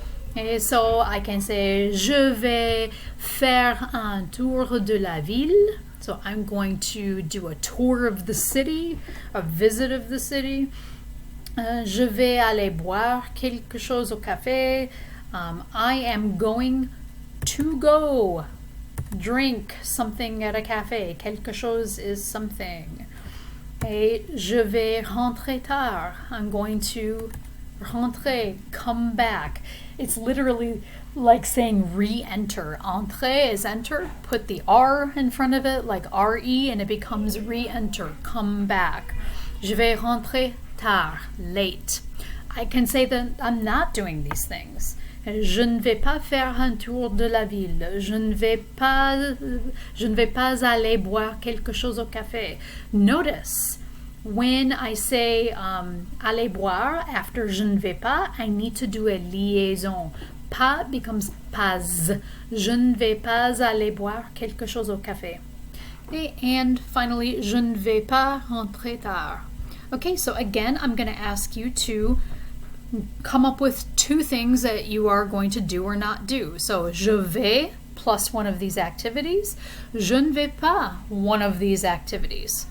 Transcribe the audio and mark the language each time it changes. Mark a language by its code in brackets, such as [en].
[en] Okay, so I can say [fr] je vais faire un tour de la ville. [en] So I'm going to do a tour of the city, a visit of the city. [fr] Je vais aller boire quelque chose au café. [en] I am going to go drink something at a cafe. [fr] Quelque chose [en] is something. [fr] Et je vais rentrer tard. [en] I'm going to rentrer, come back. It's literally like saying re-enter. Entrer is enter. Put the R in front of it, like R-E, and it becomes re-enter, come back. [fr] Je vais rentrer tard, [en] late. I can say that I'm not doing these things. [fr] Je ne vais pas faire un tour de la ville. Je ne vais pas aller boire quelque chose au café. [en] Notice, when I say [fr] aller boire [en] after [fr] je ne vais pas, [en] I need to do a liaison. Pas becomes pas. [fr] Je ne vais pas aller boire quelque chose au café. [en] Okay, and finally, [fr] je ne vais pas rentrer tard. [en] Okay, so again, I'm going to ask you to come up with two things that you are going to do or not do. So, [fr] je vais [en] plus one of these activities. [fr] Je ne vais pas [en] one of these activities.